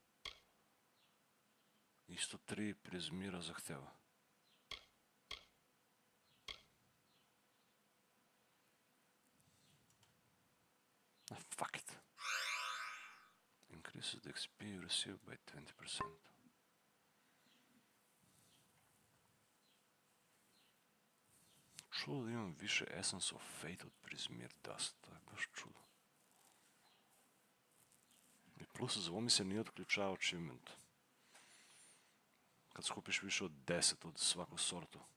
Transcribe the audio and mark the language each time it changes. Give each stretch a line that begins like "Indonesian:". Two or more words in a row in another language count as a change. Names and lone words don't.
Croatian: Isto 3 Prismira zahteva.
English: Fuck it. Increases the XP you receive by 20%.
Croatian: Čudo da imam više Essence of Fate od Prismir Dust. To je baš čudo. I plus za ovo mi se nije otključao achievement. Kad skupiš više od 10 od svakog sortu.